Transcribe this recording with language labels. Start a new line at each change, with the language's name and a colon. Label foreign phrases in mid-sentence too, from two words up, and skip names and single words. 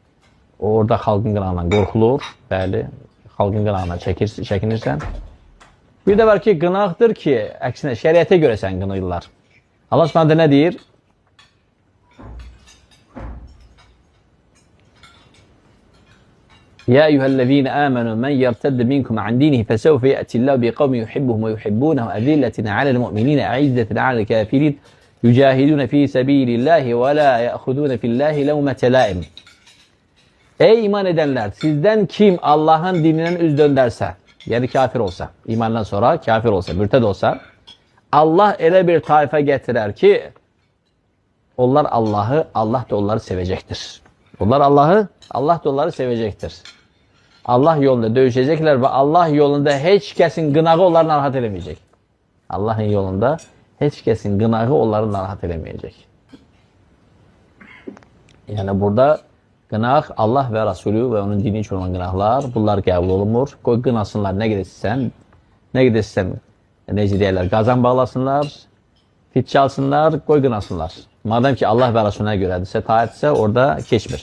Azerbaijani: Orada xalqın qınağından qorxulur, bəli, xalqın qınağından çəkinirsən. Bir də var ki, qınaqdır ki, əksinə şəriətə görə sən qınayırlar. Allah Subhanahu nə deyir?
Arabic: يا أيها الذين آمنوا من يرتد منكم عن دينه فسوف يأتي الله بقوم يحبهم ويحبونه أذلة على المؤمنين أعزة على الكافرين يجاهدون في سبيل الله ولا يأخذون في الله لومة لائم.
Turkish: Ey iman edenler, sizden kim Allah'ın dininden üz dönderse, yani kafir olsa, imandan sonra kafir olsa, mürted olsa, Allah elə bir tayfa getirer ki, onlar Allah'ı, Allah da onları sevecektir. Onlar Allah'ı, Allah da onları sevecektir. Allah yolunda dövüşecekler ve Allah yolunda hiç kesin gınağı onları narahat edemeyecek. Allah'ın yolunda hiç kesin gınağı onları narahat edemeyecek.
Azerbaijani: Yani burada qınaq Allah və Rasulü və onun dini üçün olan qınaqlar, bunlar qəbul olunmur. Qoy qınasınlar, nə qədər istəyirsən, necə deyərlər, qazan bağlasınlar, fit çalsınlar, qoy qınasınlar. Madem ki Allah və Rasuluna görədirsə, taatdirsə, orada keçmir.